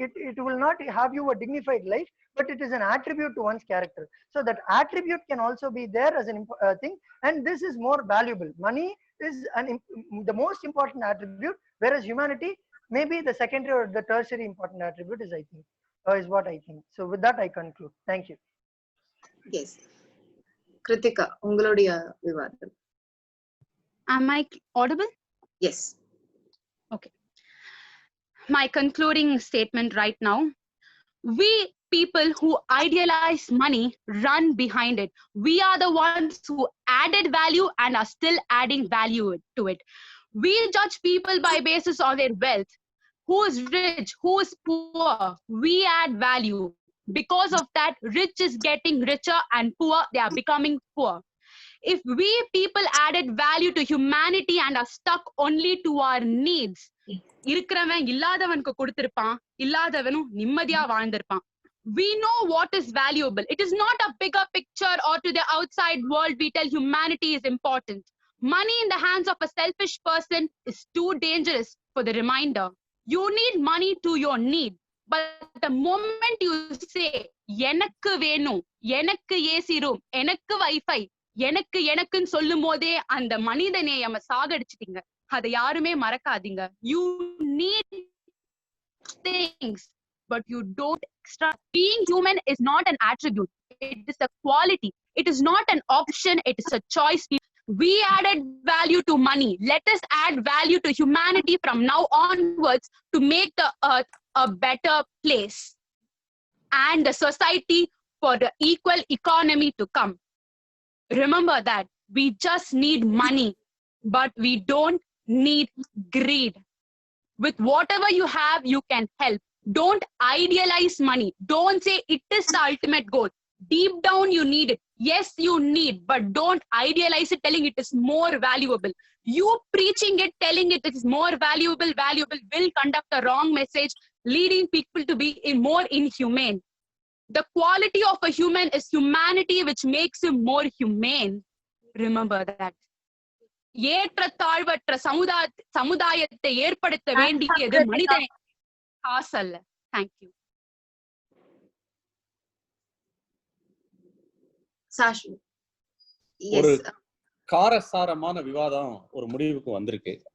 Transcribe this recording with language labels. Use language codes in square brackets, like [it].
[en] It will not have you a dignified life, but it is an attribute to one's character. So that attribute can also be there as an thing, and this is more valuable. Money is the most important attribute, whereas humanity may be the secondary or the tertiary important attribute, is I think. Is what I think. So with that I conclude. Thank you. Yes. [ta] Kritika, உங்களுடைய விவாதம். [en] Am I audible? Yes. Okay. My concluding statement right now. We people who idealize money run behind it. We are the ones who added value and are still adding value to it. We judge people by basis on their wealth. Who is rich, who is poor, we add value. Because of that, rich is getting richer and poor, they are becoming poor. If we people added value to humanity and are stuck only to our needs, [ta] இருக்கிறவன் இல்லாதவனுக்கு கொடுத்திருப்பான், இல்லாதவனும் நிம்மதியா வாழ்ந்திருப்பான். [en] We know what is valuable. It is not a bigger picture or to the outside world we tell humanity is important. Money in the hands of a selfish person is too dangerous for the reminder. You need money to your need, but the moment you say [ta] எனக்கு வேணும், எனக்கு AC room, எனக்கு wifi, எனக்குன்னு சொல்லும் போதே அந்த மனித நேயம சாகடிச்சிட்டீங்க. அதை யாருமே மறக்காதீங்க. [en] You need things, but you don't extra. Being human is not an attribute, it is a quality. It is not an option, it is a choice. We added value to money. Let us add value to humanity from now onwards to make the earth a better place and a society for the equal economy to come. Remember that we just need money, but we don't need greed. With whatever you have, you can help. Don't idealize money. Don't say it is the ultimate goal. Deep down, you need it. Yes, you need, but don't idealize it, telling it is more valuable. You preaching it, telling it is more valuable will conduct a wrong message, leading people to be more inhumane. The quality of a human is humanity, which makes him more humane. Remember that. [ta] ஏற்ற தாழ்வற்ற சமுதாயத்தை ஏற்படுத்த வேண்டியது மனிதன், காசல்ல. [en] Thank you. [ta] ஒரு காரசாரமான விவாதம் ஒரு முடிவுக்கு வந்திருக்கு.